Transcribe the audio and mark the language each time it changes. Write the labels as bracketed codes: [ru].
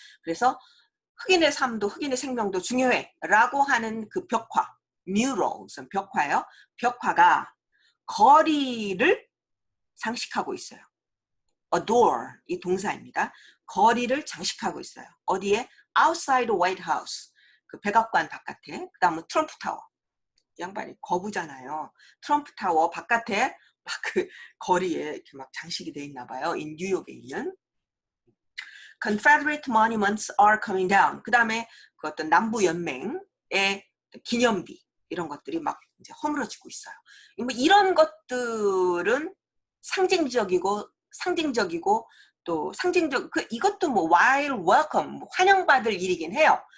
[ko] 그래서 흑인의 삶도 흑인의 생명도 중요해. 라고 하는 그 벽화. murals, 벽화요. 벽화가 거리를 장식하고 있어요. adore, 이 동사입니다. 거리를 장식하고 있어요. 어디에? [en] outside the White House, [ko] 그 백악관 바깥에. 그 다음은 트럼프 타워. 양반이 거부잖아요. 트럼프 타워 바깥에 막 그 거리에 이렇게 막 장식이 돼 있나 봐요. 뉴욕에 있는. [en] Confederate monuments are coming down. [ko] 그 다음에 그 어떤 남부 연맹의 기념비 이런 것들이 막 이제 허물어지고 있어요. 뭐 이런 것들은 상징적이고 또 상징적 이것도 뭐 [en] while welcome, [ko] 뭐 환영받을 일이긴 해요.